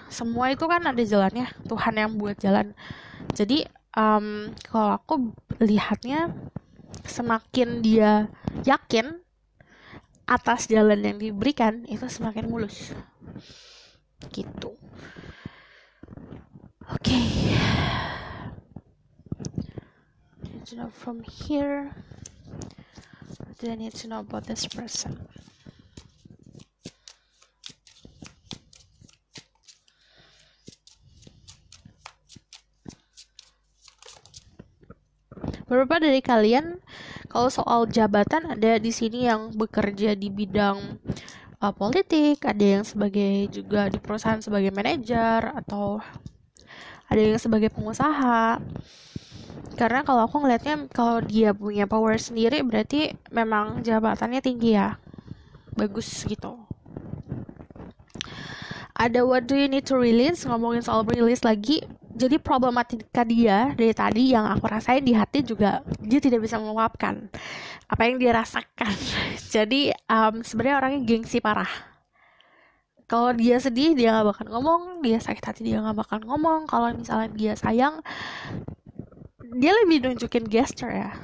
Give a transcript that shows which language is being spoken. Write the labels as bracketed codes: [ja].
[id] Semua itu kan ada jalannya, Tuhan yang buat jalan. Jadi kalau aku lihatnya, semakin dia yakin atas jalan yang diberikan, itu semakin mulus gitu. [en] Okay, need to know from here, what do I need to know about this person? [id] Beberapa dari kalian kalau soal jabatan ada di sini yang bekerja di bidang politik, ada yang sebagai juga di perusahaan sebagai manajer, atau ada yang sebagai pengusaha. Karena kalau aku ngelihatnya kalau dia punya power sendiri berarti memang jabatannya tinggi ya, bagus gitu. Ada [en] what do you need to release, [id] ngomongin soal release lagi. Jadi problematika dia dari tadi yang aku rasain di hati juga, dia tidak bisa meluapkan apa yang dia rasakan. Jadi sebenarnya orangnya gengsi parah. Kalau dia sedih dia nggak bakal ngomong, dia sakit hati dia nggak bakal ngomong. Kalau misalnya dia sayang, dia lebih nunjukin gesture ya.